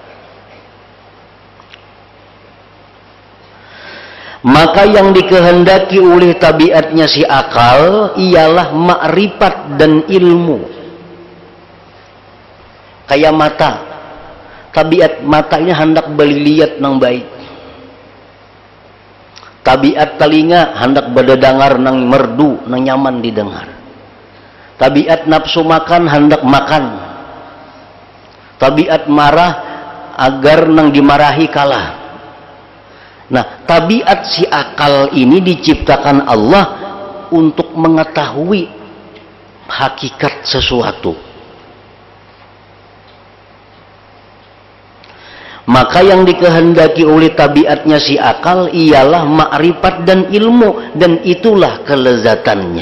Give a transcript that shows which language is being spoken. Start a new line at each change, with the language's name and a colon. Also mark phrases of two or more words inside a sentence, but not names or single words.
Indonesian: Maka yang dikehendaki oleh tabiatnya si akal ialah makrifat dan ilmu.
Banjar: Kayak mata. Tabiat mata ini hendak berlihat nang baik. Tabiat telinga hendak berdengar nang merdu, nang nyaman didengar.
Indonesian: Tabiat nafsu makan hendak makan. Tabiat marah agar nang dimarahi kalah. Nah, tabiat si akal ini diciptakan Allah untuk mengetahui hakikat sesuatu. Maka yang dikehendaki oleh tabiatnya si akal ialah makrifat dan ilmu, dan itulah kelezatannya.